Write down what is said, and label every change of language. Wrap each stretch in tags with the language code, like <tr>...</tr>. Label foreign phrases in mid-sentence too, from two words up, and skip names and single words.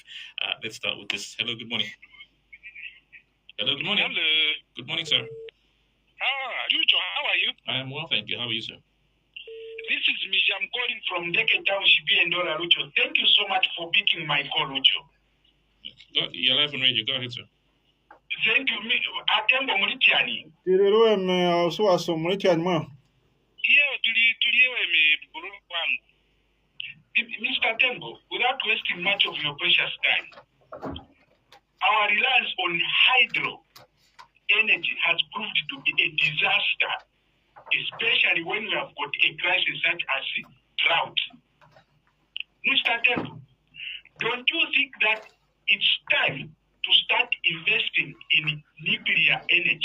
<en>Let's start with this. Hello, good morning. Hello, good morning. Hello. Good morning, sir. Jujo, how are you? I am well, thank you. How are you, sir? This is Mishi. I'm calling from Deke Township in Ndola, Rucho. Thank you so much for picking my call, Rucho. You're live on radio. Go ahead, sir. Thank you. Tembo Mulitiani. Mr. Tembo, without wasting much of your precious time, our reliance on hydro energy has proved to be a disaster, especially when we have got a crisis such as drought. Mr. Tembo, don't you think that it's time to start investing in nuclear energy?</en>